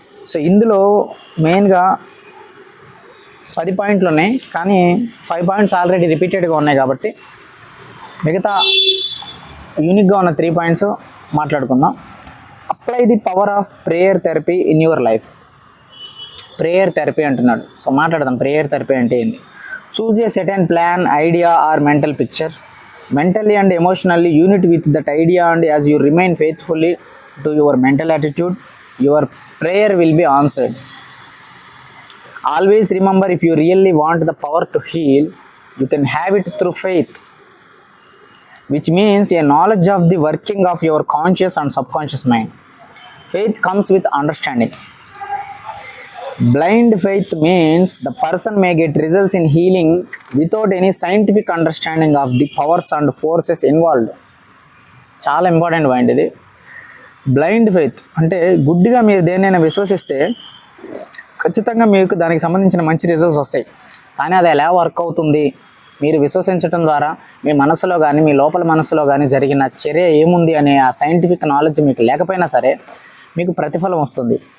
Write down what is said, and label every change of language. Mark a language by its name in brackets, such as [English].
[Telugu] So ఇందులో మెయిన్గా 10 పాయింట్లు ఉన్నాయి, కానీ 5 పాయింట్స్ ఆల్రెడీ రిపీటెడ్గా ఉన్నాయి కాబట్టి మిగతా యూనిక్గా ఉన్న 3 పాయింట్స్ మాట్లాడుకుందాం. [English] Apply the power of prayer therapy in your life. [Telugu] Prayer therapy అంటున్నాడు. సో మాట్లాడదాం, ప్రేయర్ థెరపీ అంటే ఏంది. [English] Choose a certain plan, idea or mental picture, mentally and emotionally unit with that idea, and as you remain faithfully to your mental attitude, your prayer will be answered. Always remember, if you really want the power to heal, you can have it through faith, which means a knowledge of the working of your conscious and subconscious mind. Faith comes with understanding. Blind faith means the person may get results in healing without any scientific understanding of the powers and forces involved. [Telugu] చాలా important point ఇది. Blind faith అంటే గుడ్డిగా మీరు దేనైనా విశ్వసిస్తే ఖచ్చితంగా మీకు దానికి సంబంధించిన మంచి రిజల్ట్స్ వస్తాయి. కానీ అది ఎలా వర్క్ అవుతుంది, మీరు విశ్వసించడం ద్వారా మీ మనసులో కానీ మీ లోపల మనసులో కానీ జరిగిన చర్య ఏముంది అనే ఆ సైంటిఫిక్ నాలెడ్జ్ మీకు లేకపోయినా సరే మీకు ప్రతిఫలం వస్తుంది.